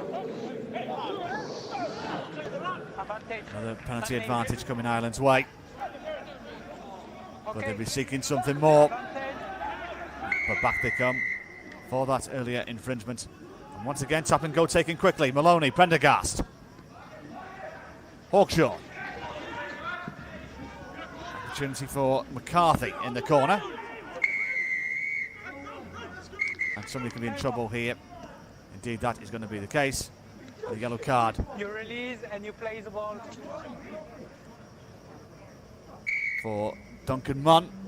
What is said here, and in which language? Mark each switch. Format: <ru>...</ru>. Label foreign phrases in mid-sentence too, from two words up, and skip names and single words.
<en>Another penalty advantage coming Ireland's way. But they'll be seeking something more. But back they come for that earlier infringement. And once again, tap and go taken quickly. Maloney, Prendergast. Hawkshaw. Opportunity for McCarthy in the corner. And somebody could be in trouble here. Indeed, that is going to be the case. The yellow card. You release and you play the ball. For Duncan Munn.</en>